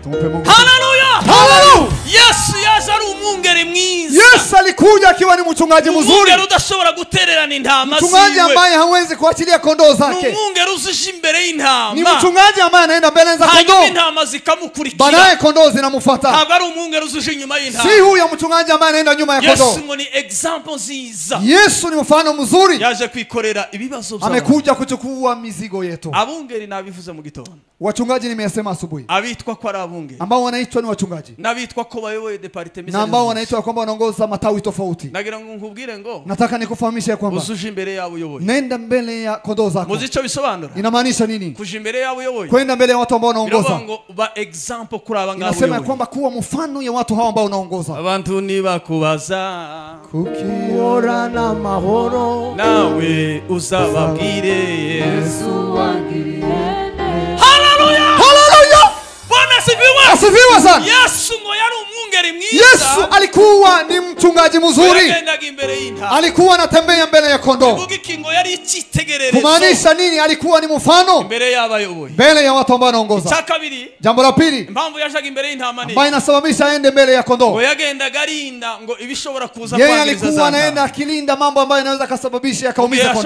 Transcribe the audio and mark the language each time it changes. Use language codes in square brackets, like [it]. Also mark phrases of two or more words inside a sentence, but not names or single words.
[rw] Haleluya. Yesu yaje ari umwungeri mwiza. [sw] Yesu alikuja akiwa ni mchungaji mzuri. [rw] Umwungeri udashobora gutererana intama ziwe. [sw] Mchungaji ambaye hawezi kuachilia kondoo zake. [rw] Ni umwungeri uzije imbere y'intama. [sw] Ni mchungaji ambaye anaenda mbele za kondoo. [rw] Hanyuma intama zikamukurikira. [sw] Baadaye kondoo zinamfuata. [rw] Ntabwo ari umwungeri uzije inyuma y'intama. [sw] Si huyo mchungaji ambaye anaenda nyuma ya kondoo. [rw] Yesu ni example nziza. [sw] Yesu ni mfano mzuri. [rw] Yaje kwikorera ibibazo byabo. [sw] Amekuja kuchukua mizigo yetu. [rw] Abungeri nabivuze mu gitondo. [sw] Wachungaji nimesema asubuhi. [rw] Abitwa kwa abungeri. [sw] Ambao wanaitwa ni wachungaji. [rw] Nabitwa ko bayoboye department. [sw] Na ambao wanaitwa kwamba wanaongoza matawi tofauti. [rw] Nagira ngo nkubwire ngo. [sw] Nataka nikufahamishe kwamba. [rw] Uzuje imbere yabo uyoboye. [sw] Nenda mbele ya kondoo zako. [rw] Muzicho bisobanura. [sw] Inamaanisha nini? [rw] Kuja imbere yabo uyoboye. [sw] Kwenda mbele ya watu ambao unaongoza. [rw] Ngo ba example kuri aba ngabo. [sw] Inasema kwamba kuwa mfano ya watu hao ambao unaongoza. [rw] Abantu nibakubaza kukiora na mahoro nawe uzababwire Yesu wangiriye. Haleluya. [sw] Bwana asifiwe sana. [rw] Yesu ngo yari umwungeri mwiza. [sw] Yesu alikuwa ni mchungaji mzuri. Alikuwa anatembea mbele ya kondoo. Kumaanisha nini? Alikuwa ni mfano mbele ya watu ambao wanaongoza. Jambo la pili ambayo inasababisha aende mbele ya kondoo. Yeye alikuwa anaenda akilinda mambo ambayo yanaweza kusababisha yakaumiza kondoo.